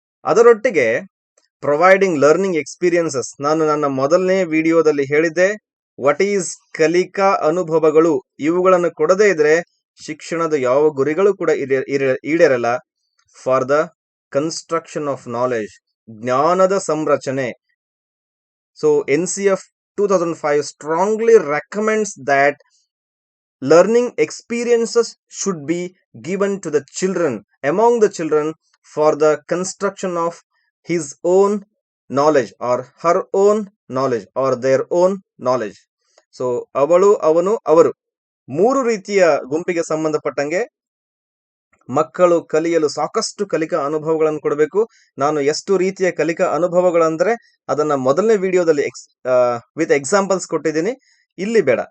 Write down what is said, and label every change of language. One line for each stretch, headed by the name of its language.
Kannada: ಅದರೊಟ್ಟಿಗೆ
English: Providing learning experiences.
Kannada: ನಾನು ನನ್ನ ಮೊದಲನೇ ವಿಡಿಯೋದಲ್ಲಿ ಹೇಳಿದ್ದೆ,
English: what is
Kannada: ಕಲಿಕಾ ಅನುಭವಗಳು. ಇವುಗಳನ್ನು ಕೊಡದೇ ಇದ್ರೆ ಶಿಕ್ಷಣದ ಯಾವ ಗುರಿಗಳು ಕೂಡ ಈಡೇರಲ್ಲ.
English: for the construction of knowledge,
Kannada: ಜ್ಞಾನದ ಸಂರಚನೆ.
English: So NCF 2005 strongly recommends that learning experiences should be given to the children, among the children, for the construction of his own knowledge or her own knowledge or their own knowledge.
Kannada: So ಅವಳು, ಅವನು, ಅವರು, 3 ರೀತಿಯ ಗುಂಪಿಗೆ ಸಂಬಂಧಪಟ್ಟಂಗೆ ಮಕ್ಕಳು ಕಲಿಯಲು ಸಾಕಷ್ಟು ಕಲಿಕಾ ಅನುಭವಗಳನ್ನು ಕೊಡಬೇಕು. ನಾನು ಎಷ್ಟು ರೀತಿಯ ಕಲಿಕಾ ಅನುಭವಗಳಂದ್ರೆ ಅದನ್ನ ಮೊದಲನೇ ವಿಡಿಯೋದಲ್ಲಿ
English: with examples
Kannada: ಕೊಟ್ಟಿದ್ದೀನಿ, ಇಲ್ಲಿ ಬೇಡ.